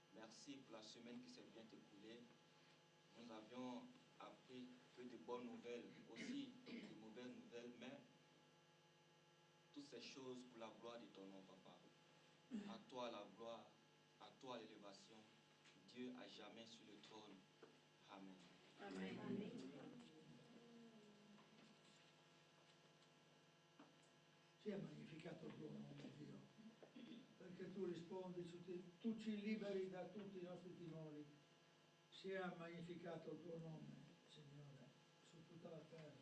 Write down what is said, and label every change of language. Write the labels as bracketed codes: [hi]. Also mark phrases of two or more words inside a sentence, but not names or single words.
[fr] Merci pour la semaine qui s'est bien écoulée. nous avions appris que de bonnes nouvelles, aussi de mauvaises nouvelles, mais toutes ces choses pour la gloire de ton nom, Papa. À toi la gloire, à toi l'élévation. Dieu à jamais sur le trône. Amen. Amen. [it] Sia magnificato il tuo nome, Dio, perché tu rispondi, tu ci liberi da tutti i nostri timori. Sia magnificato il tuo nome, Signore, su tutta la terra.